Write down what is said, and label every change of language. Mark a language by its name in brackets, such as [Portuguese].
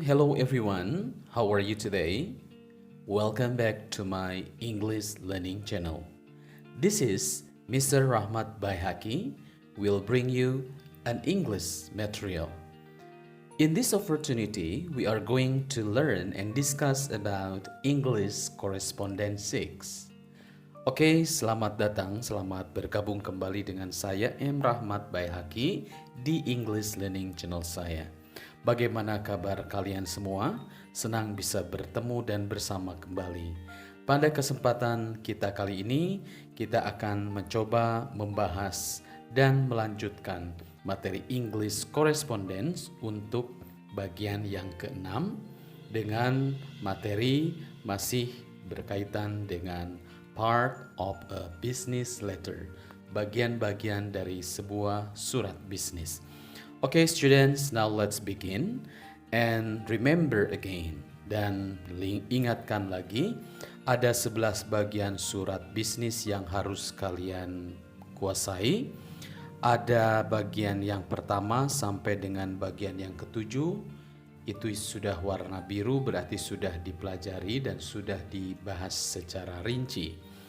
[English] Hello everyone, how are you today? Welcome back to my English learning channel. This is Mr. Rahmat Baihaki will bring you an English material. In this opportunity, we are going to learn and discuss about English Correspondence 6. [Indonesian] Oke, selamat datang, selamat bergabung kembali dengan saya M. Rahmat Baihaki di English Learning Channel saya. Bagaimana kabar kalian semua? Senang bisa bertemu dan bersama kembali. Pada kesempatan kita kali ini, kita akan mencoba membahas dan melanjutkan materi English Correspondence untuk bagian yang ke-6 dengan materi masih berkaitan dengan [English] part of a business letter, [Indonesian] bagian-bagian dari sebuah surat bisnis. [English] Okay, students, now let's begin and remember again. [Indonesian] Dan ingatkan lagi, ada 11 bagian surat bisnis yang harus kalian kuasai. Ada bagian yang pertama sampai dengan bagian yang ketujuh. Itu sudah warna biru, berarti sudah dipelajari dan sudah dibahas secara rinci.